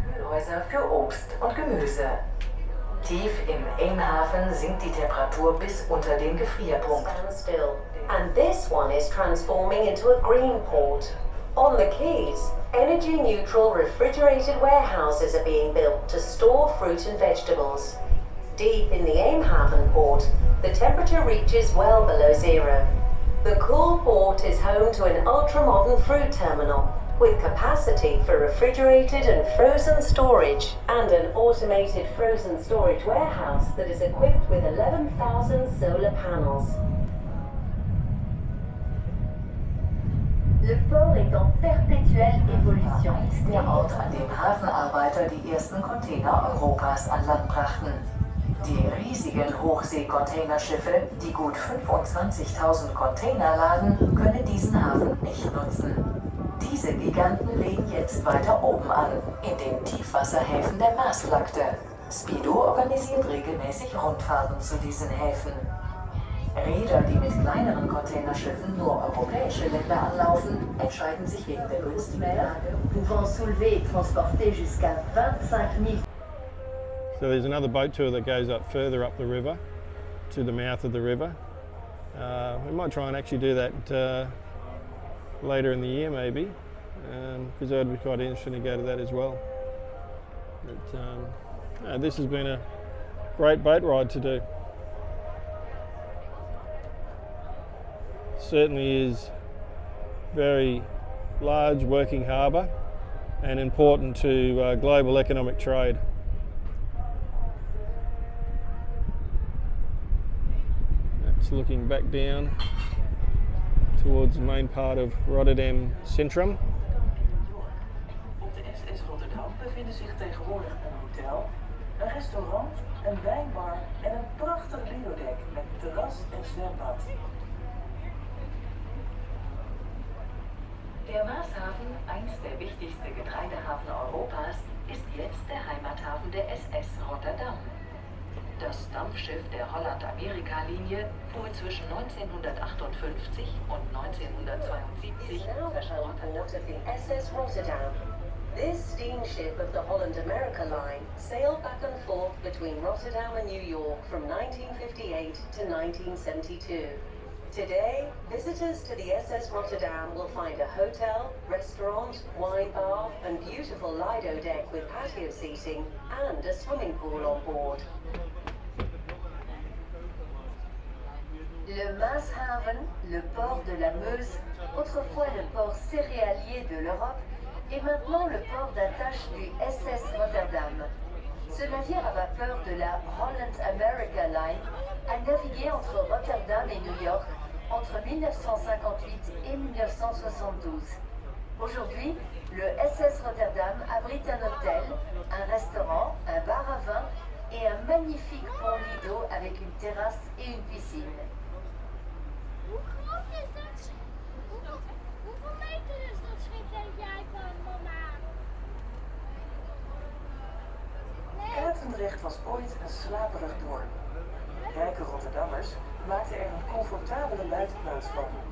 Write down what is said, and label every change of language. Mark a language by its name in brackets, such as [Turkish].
[German] Kühlhäuser für Obst und Gemüse. Tief im Eemhaven sinkt die Temperatur bis unter den Gefrierpunkt. [English] And this one is transforming into a green port. On the quays, energy-neutral refrigerated warehouses are being built to store fruit and vegetables. Deep in the Eemhaven port, the temperature reaches well below zero. The cool port is home to an ultra-modern fruit terminal, with capacity for refrigerated and frozen storage and an automated frozen storage warehouse that is equipped with 11,000 solar panels. [French] Le port est en perpétuelle évolution. [German] Ist der Ort, an dem Hafenarbeiter die ersten Container Europas an Land brachten. Die riesigen Hochsee-Containerschiffe, die gut 25.000 Container laden, können diesen Hafen nicht nutzen. Diese Giganten legen jetzt weiter oben an, in den Tiefwasserhäfen der Maasvlakte. Spido organisiert regelmäßig Rundfahrten zu diesen Häfen. Reeder, die mit kleineren Containerschiffen nur europäische Länder anlaufen, entscheiden sich wegen der günstigen Lage. Pouvant soulever et transporter jusqu'à 25 000. [English] So there's another boat tour that goes up further up the river to the mouth of the river. We might try and actually do that later in the year maybe, because that would be quite interesting to go to that as well. But this has been a great boat ride to do. Certainly is very large working harbour and important to global economic trade. That's looking back down towards the main part of Rotterdam Centrum. [Dutch] Op de SS Rotterdam bevinden zich tegenwoordig een hotel, een restaurant, een wijnbar en een prachtig lido-dek met terras en zwembad. [German] Der Maashafen, einst der wichtigste Getreidehafen Europas, ist jetzt der Heimathafen der SS Rotterdam. Das Dampfschiff der Holland-Amerika-Linie fuhr zwischen 1958 und 1972 zwischen Rotterdam. [English] The SS Rotterdam. This steamship of the Holland-America line sailed back and forth between Rotterdam and New York from 1958 to 1972. Today, visitors to the SS Rotterdam will find a hotel, restaurant, wine bar and beautiful lido deck with patio seating and a swimming pool on board. [French] Le Maashaven, le port de la Meuse, autrefois le port céréalier de l'Europe, est maintenant le port d'attache du SS Rotterdam. Ce navire à vapeur de la Holland-America Line a navigué entre Rotterdam et New York entre 1958 et 1972. Aujourd'hui, le SS Rotterdam abrite un hôtel, un restaurant, un bar à vin et un magnifique pont lido avec une terrasse et une piscine. [Dutch] Hoe groot is dat schip? Hoeveel meter is dat schip, denk jij dan, mama? Katendrecht was ooit een slaperig dorp. Rijke Rotterdammers maakten er een comfortabele buitenplaats van.